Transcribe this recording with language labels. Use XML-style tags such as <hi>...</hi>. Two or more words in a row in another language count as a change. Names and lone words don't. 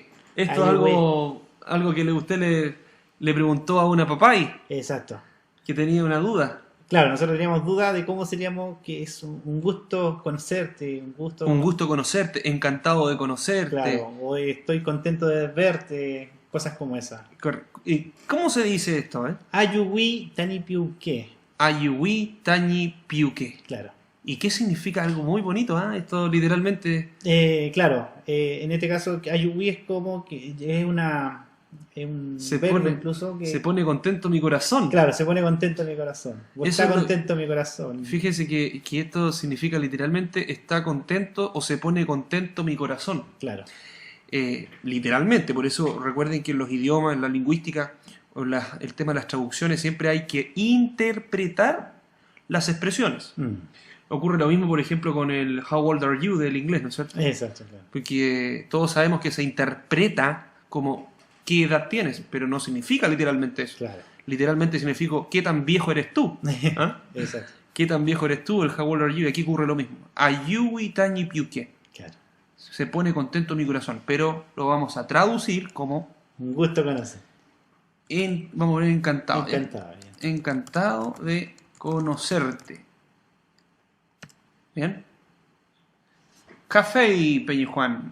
<es>Esto es algo que usted le preguntó a una papay. Exacto. Que tenía una duda. Claro, nosotros teníamos duda de cómo seríamos, que es un gusto conocerte, un gusto conocerte, encantado de conocerte. Claro, o estoy contento de verte, cosas como esas. ¿Y cómo se dice esto?</es> <arn>Ayuwi tani piuque. Ayuwi tani piuque.</arn> <es>Claro. ¿Y qué significa? Algo muy bonito, Esto literalmente... claro, en este caso Ayuwi es como que es un verbo incluso que... Se pone contento mi corazón. Claro, se pone contento mi corazón. Está contento mi corazón. Fíjese que esto significa literalmente está contento o se pone contento mi corazón. Claro. Literalmente, por eso recuerden que en los idiomas, en la lingüística, o el tema de las traducciones, siempre hay que interpretar las expresiones. Ocurre lo mismo, por ejemplo, con el</es> <en>How old are you</en> <es>del inglés, ¿no es cierto? Exacto, claro. Porque todos sabemos que se interpreta como qué edad tienes, pero no significa literalmente eso. Claro. Literalmente significa qué tan viejo eres tú. Exacto. ¿Qué tan viejo eres tú? El</es> <en>How old are you,</en> <es>y aquí ocurre lo mismo.</es> <arn>Ayuwi tani piuque.</arn> <es>Claro. Se pone contento mi corazón, pero lo vamos a traducir como... Un gusto conocer. Vamos a ver encantado. Encantado. Encantado de conocerte. Bien. Café, Peña Juan.</es>